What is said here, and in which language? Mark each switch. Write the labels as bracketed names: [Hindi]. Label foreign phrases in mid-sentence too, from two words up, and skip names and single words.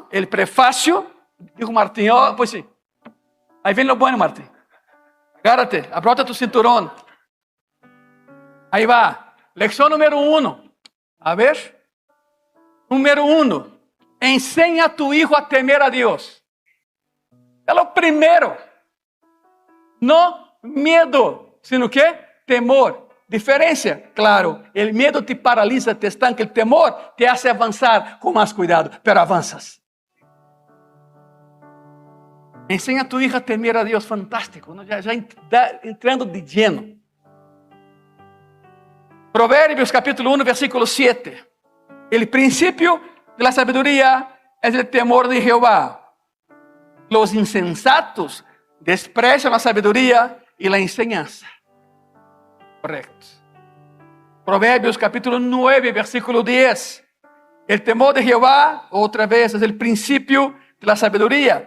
[Spanish] El prefacio, dijo Martín, oh, pues sí. Ahí viene lo bueno, Martín. Agárrate, abrota tu cinturón. Ahí va. Lección número 1. A ver. Número 1. Enseña a tu hijo a temer a Dios. [Portuguese] É o primeiro. Não medo, [Spanish] sino que temor. [Portuguese] Diferença, claro. O medo te paralisa, te estanca. O temor te hace avançar com mais cuidado, pero avanças. Ensina a [Spanish] tu hija [Portuguese] a temer a Deus, fantástico. ¿No? Já entrando [Spanish] de lleno. [Portuguese] Provérbios capítulo 1, versículo 7. O princípio [Spanish] de la sabiduría es el temor de Jehová. Los insensatos desprecian la sabiduría y la enseñanza. Correcto. [Portuguese] Provérbios capítulo 9, versículo 10. [Spanish] El temor de Jehová, otra vez, es el principio de la sabiduría.